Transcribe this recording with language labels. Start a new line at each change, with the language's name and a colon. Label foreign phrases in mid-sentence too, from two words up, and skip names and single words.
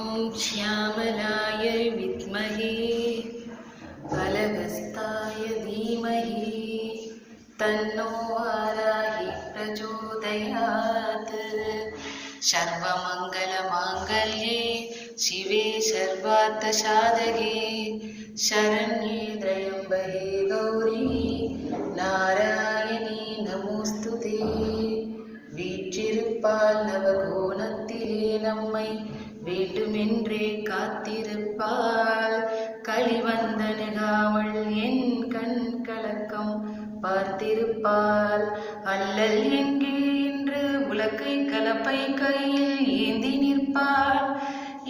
Sanskrit: श्यामलाय विद्महे अलगस्ताय धीमहि तन्नो वाराहि प्रचोदयात्। सर्वमङ्गलमाङ्गल्ये शिवे सर्वार्थसाधके शरण्ये त्र्यम्बके गौरी नारायणी नमोस्तुते।
Tamil: வீற்றிருப்பால் நவகோணத்திலே நம்மை வேண்டுமென்றே காத்திருப்பாள். களிவந்தனுகாமல் என் கண் கலக்கம் பார்த்திருப்பாள். அல்லல் எங்கே என்று உலக்கை கலப்பை கையில் ஏந்தி நிற்பாள்.